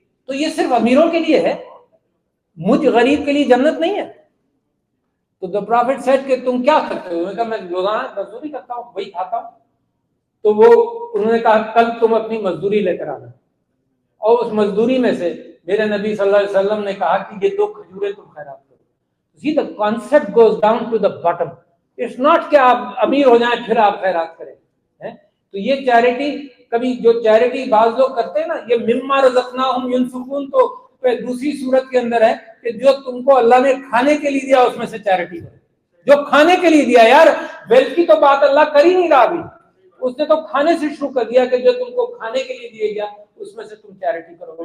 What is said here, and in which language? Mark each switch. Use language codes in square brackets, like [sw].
[ur] تو یہ صرف امیروں کے لیے ہے، مجھ غریب کے لیے جنت نہیں ہے. تو [en] the prophet said [ur] کہ تم کیا کرتے ہو؟ انہوں نے کہا میں روزانہ مزدوری کرتا ہوں، وہی کھاتا ہوں. تو انہوں نے کہا کل تم اپنی مزدوری لے کر آنا. اور اس مزدوری میں سے میرے نبی صلی اللہ علیہ وسلم نے کہا کہ یہ 2 کھجوریں تم خیرات کرو. [en] See, the concept goes down to the bottom. It's not [ur] کہ آپ امیر ہو جائیں پھر آپ خیرات کریں. تو یہ چیریٹی، کبھی جو چیریٹی بعض لوگ کرتے ہیں نا، یہ [ar] مما رزقناہم ینفقون، [ur] تو دوسری صورت کے اندر ہے کہ جو تم کو اللہ نے کھانے کے لیے دیا اس میں سے چیریٹی کرو. جو کھانے کے لیے دیا، یار ویلتھ کی تو بات اللہ کر ہی نہیں رہا ابھی، اس نے تو کھانے سے شروع کر دیا کہ جو تم کو کھانے کے لیے دیا گیا اس میں سے تم چیریٹی کرو.